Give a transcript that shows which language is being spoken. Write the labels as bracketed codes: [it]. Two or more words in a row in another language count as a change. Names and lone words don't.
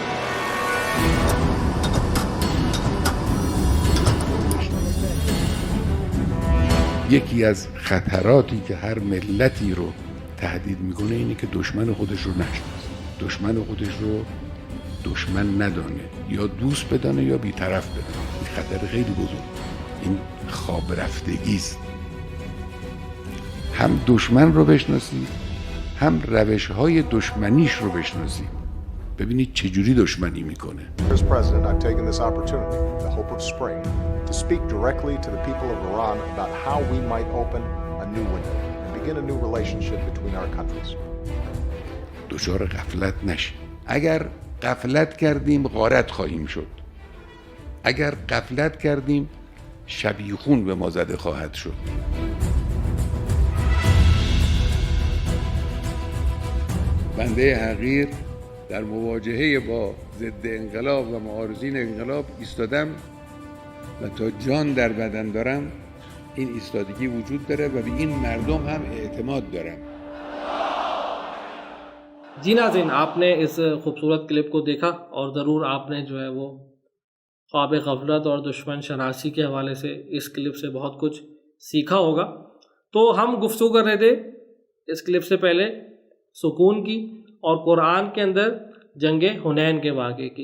[fa] یکی از خطراتی که هر ملتی رو تهدید میکنه اینه که دشمن خودش رو نشناسه، دشمن خودش رو دشمن ندانه، یا دوست بدانه یا بی‌طرف بدانه. این خطر خیلی بزرگ، این خواب رفتگی است. هم دشمن رو بشناسی، هم روش‌های دشمنیش رو بشناسی. ببینید چجوری دشمنی میکنه. [en] As president, I've taken this opportunity, the hope of spring, to speak directly to the people of Iran about how we might open a new window and begin a new relationship between our countries. [fa] دچار غفلت نشیم. اگر غفلت کردیم غارت خواهیم شد. اگر غفلت کردیم شبیخون به ما زده خواهد شد. بنده حقیر در مواجهه با ضد انقلاب و معارضین انقلاب ایستادم و تا جان در بدن دارم این ایستادگی وجود داره و به این مردم هم اعتماد دارم. [ur] جی ناظرین، آپ نے اس خوبصورت کلپ کو دیکھا اور ضرور آپ نے جو ہے وہ خواب غفلت اور دشمن شناسی کے حوالے سے اس کلپ سے بہت کچھ سیکھا ہوگا. تو ہم گفتگو کر رہے تھے اس کلپ سے پہلے سکون کی اور قرآن کے اندر جنگ حنین کے واقعے کی.